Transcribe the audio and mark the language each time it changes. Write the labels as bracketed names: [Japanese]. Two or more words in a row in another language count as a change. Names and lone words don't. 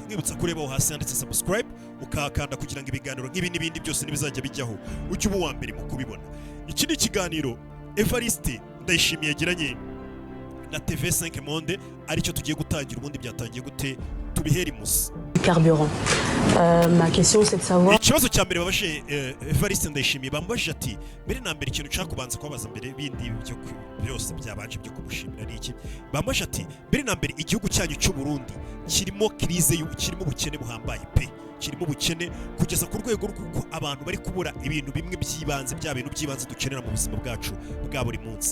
[Kinyarwanda] Nkwibutsa kureba aho hasi handitse subscribe, ukakanda kugira ngo ibiganiro nk'ibi n'ibindi byose nibizajya bijyaho ujye uba wa mbere mu kubibona. Iki ni ikiganiro Evariste Ndayishimiye yagiranye na TV5 Monde, aricyo tugiye gutangira. Ubundi byatangiye gute? tubihera imuzi. [French] Carburant. Ma question c'est de savoir. [Kinyarwanda] Ikibazo cya mbere babashe Evariste Ndayishimiye bamubajije ati mbere na mbere ikintu nshaka kubanza kubabaza mbere bindi byose byabanje byo kumushimira ni iki. Bamubajije ati mbere na mbere igihugu cyanyu cy'u Burundi kirimo crise kirimo ubukene buhambaye pe. Kirimo ubukene kugeza ku rwego rw'uko abantu bari kubura ibintu bimwe by'ibanze bya bintu by'ibanze dukenera mu buzima bwacu bwa buri munsi.